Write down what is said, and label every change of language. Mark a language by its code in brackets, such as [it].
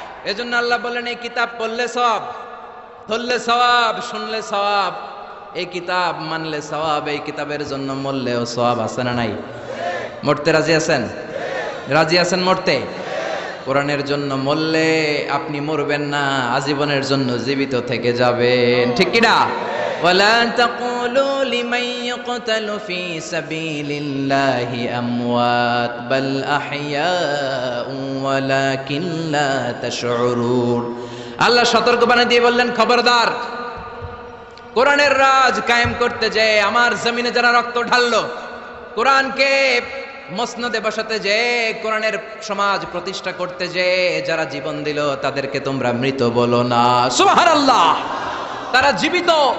[bn] এজন্য আল্লাহ বলেন, এই কিতাব পড়লে সওয়াব, ধরলে সওয়াব, শুনলে সওয়াব, এই কিতাব মানলে সওয়াব, এই কিতাবের জন্য মরলেও সওয়াব। আছে না নাই? মরতে রাজি আছেন? রাজি আছেন মরতে? কোরআনের জন্য মরলে আপনি মরবেন না, আজীবনের জন্য জীবিত থেকে যাবেন। ঠিক কিনা? [ar] ولا تقولوا لمن يقتل في سبيل الله أموات بل أحياء ولكن لا تشعرون। [bn] আল্লাহ সতর্ক বানিয়ে দিয়ে বললেন, খবরদার, কোরআনের রাজ কায়েম করতে যে আমার জমিনে যারা রক্ত ঢাললো, কোরআনকে মসনদে বসাতে যে, কোরআনের সমাজ প্রতিষ্ঠা করতে যে যারা জীবন দিল, তাদেরকে তোমরা মৃত বলো না। সুবহানাল্লাহ! তারা জীবিত।